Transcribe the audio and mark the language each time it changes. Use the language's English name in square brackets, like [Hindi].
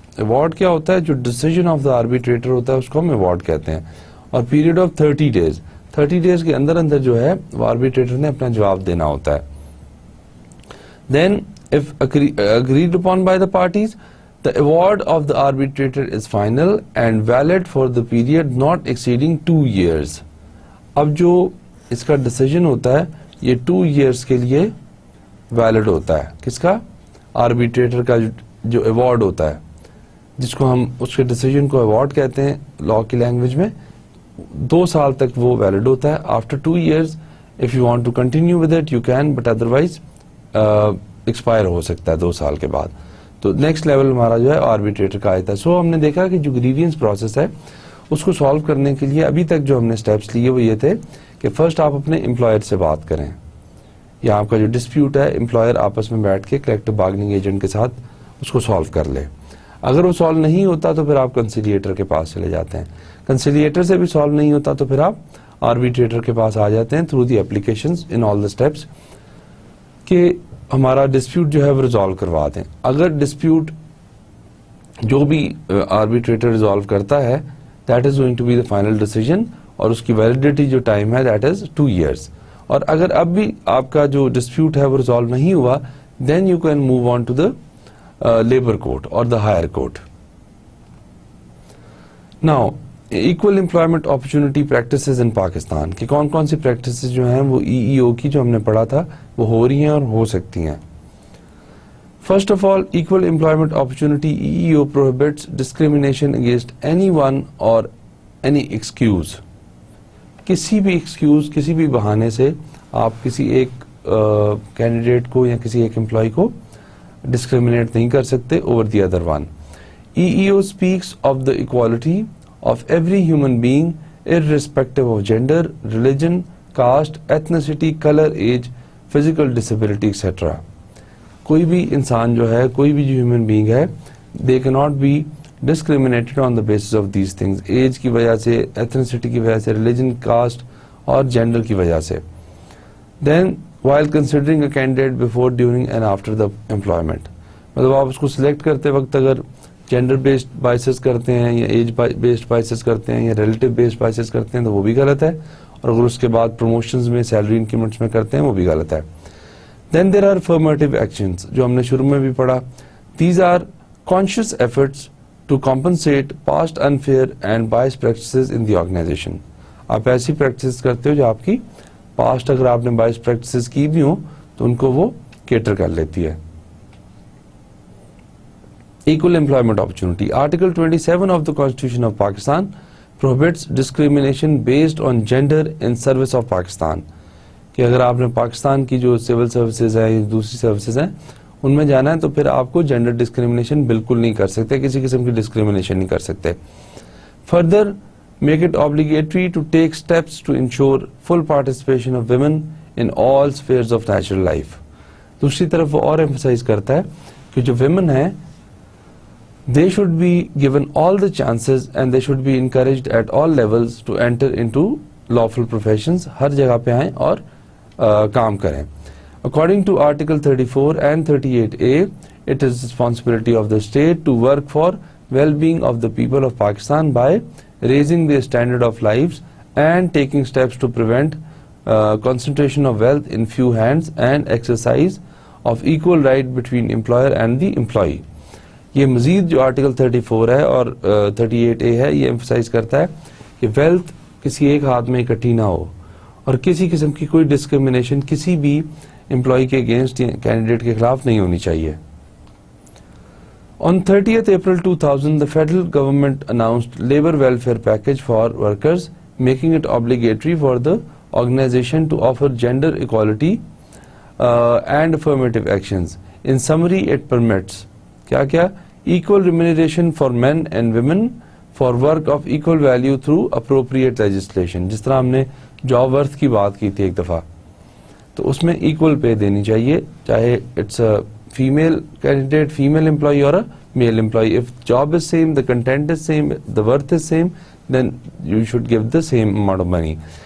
[Urdu] Award کیا ہوتا ہے, جو ڈیسیژن آف دا آربیٹریٹر ہوتا ہے اس کو ہم ایوارڈ کہتے ہیں, اور پیریڈ آف 30 days, 30 days کے اندر اندر جو ہے وہ آربیٹریٹر نے اپنا جواب دینا ہوتا ہے. [English] Then if agreed upon by the parties, the award of the arbitrator is final and valid for the period not exceeding 2 years. [Urdu] اب جو اس کا ڈیسیژن ہوتا ہے یہ 2 years کے لیے ویلڈ ہوتا ہے. کس کا؟ آربیٹریٹر کا جو ایوارڈ ہوتا ہے, جس کو ہم اس کے ڈیسیژن کو ایوارڈ کہتے ہیں لا کی لینگویج میں, 2 سال تک وہ ویلڈ ہوتا ہے. [English] after 2 years if you want to continue with it you can, but otherwise [Urdu] expire ہو سکتا ہے 2 سال کے بعد. تو نیکسٹ لیول ہمارا جو ہے آربیٹریٹر کا آتا ہے. سو ہم نے دیکھا کہ جو گریوینس پروسیس ہے اس کو سالو کرنے کے لیے ابھی تک جو ہم نے سٹیپس لیے وہ یہ تھے کہ فرسٹ آپ اپنے امپلائر سے بات کریں, یا آپ کا جو ڈسپیوٹ ہے امپلائر آپس میں بیٹھ کے کلیکٹو بارگننگ ایجنٹ کے ساتھ اس کو سالو کر لے. اگر وہ سالو نہیں ہوتا تو پھر آپ کنسیلیٹر کے پاس چلے جاتے ہیں. کنسیلیٹر سے بھی سالو نہیں ہوتا تو پھر آپ آربیٹریٹر کے پاس آ جاتے ہیں [English] through the applications in all the steps [Urdu] کہ ہمارا ڈسپیوٹ جو ہے وہ ریزالو کروا دیں. اگر ڈسپیوٹ جو بھی آربیٹریٹر ریزالو کرتا ہے [English] that is going to be the final decision, [Urdu] اور اس کی ویلڈیٹی جو ٹائم ہے [English] That is 2 years. [Urdu] اور اگر اب بھی آپ کا جو ڈسپیوٹ ہے وہ ریزالو نہیں ہوا [English] then you can move on to the labour court [Urdu] اور the higher court. Now equal employment opportunity practices ان پاکستان کی کون کون سی پریکٹسز جو ہیں وہ EEO کی جو ہم نے پڑھا تھا وہ ہو رہی ہیں اور ہو سکتی ہیں. [English] First of all, equal employment opportunity EEO prohibits discrimination against anyone or any excuse. [Urdu] کسی بھی ایکسکیوز, کسی بھی بہانے سے آپ کسی ایک کینڈیڈیٹ کو یا کسی ایک امپلائی کو ڈسکریمنیٹ نہیں کر سکتے [English] Over the other one. EEO speaks of the equality of every human being irrespective of gender, religion, caste, ethnicity, color, age, physical disability, etc. [Urdu] کوئی بھی انسان جو ہے, کوئی بھی جو ہیومن بینگ ہے, [English] they cannot be discriminated on the basis of these things. [Urdu] Age کی وجہ سے, ایتھنیسٹی کی وجہ سے, ریلیجن, کاسٹ اور جینڈر کی وجہ سے. [English] Then while considering a candidate before, during and after the employment, [Urdu] مطلب آپ اس کو سلیکٹ کرتے وقت اگر جینڈر بیسڈ بائسز کرتے ہیں یا ایج بیسڈ بائسز کرتے ہیں یا ریلیٹیو بیسڈ بائسز کرتے ہیں تو وہ بھی غلط ہے, اور اگر اس کے بعد پروموشنز میں, سیلری انکریمنٹس میں کرتے ہیں وہ بھی غلط ہے. [English] Then there are affirmative actions [Urdu] جو ہم نے شروع میں بھی پڑھا. [English] These are conscious efforts to compensate past unfair and biased practices in the organization. [Urdu] آپ ایسی پریکٹسز کرتے ہو جو آپ کی پاسٹ اگر آپ نے بائس پریکٹسز کی بھی ہوں تو ان کو وہ کیٹر کر لیتی ہے. [English] Equal employment opportunity. Article 27 of the Constitution of Pakistan prohibits discrimination based on gender in service of Pakistan. [Urdu] کہ اگر آپ نے پاکستان کی جو سول سروسز ہیں یا دوسری سروسز ہیں ان میں جانا ہے تو پھر آپ کو جینڈر ڈسکریمنیشن بالکل نہیں کر سکتے, کسی قسم کی ڈسکریمنیشن نہیں کر سکتے. [English] Further make it obligatory to take steps to ensure full participation of women in all spheres of natural life. [Urdu] دوسری طرف وہ اور emphasize کرتا ہے کہ جو women ہیں [English] they should be given all the chances and they should be encouraged at all levels to enter into lawful professions. [Urdu] ہر جگہ پہ آئیں اور کام کریں. [English] According to Article 34 and 38A, it is responsibility of the state to work for well-being of the people of Pakistan by raising their standard of lives and taking steps to prevent concentration of wealth in few hands and exercise of equal right between employer and the employee. [Urdu] یہ مزید جو article 34 ہے اور 38A ہے یہ emphasize کرتا ہے کہ ویلتھ کسی ایک ہاتھ میں اکٹھی نہ ہو اور کسی قسم کی کوئی ڈسکریمنیشن کسی بھی امپلائی کے اگینسٹ کینڈیڈیٹ کے خلاف نہیں ہونی چاہیے. [English] On 30th April 2000, the federal government announced labor welfare package for workers, making it obligatory for the organization to offer gender equality and affirmative actions. In summary, it permits کیا equal remuneration for men and women for work of equal value through appropriate legislation. [Urdu] جس طرح ہم نے job worth کی بات کی تھی ایک دفعہ تو اس میں ایکول پے دینی چاہیے, چاہے [English] It's female candidate, female employee or a male employee. If job is same, the content is same, the worth is same, then you should give the same amount of money.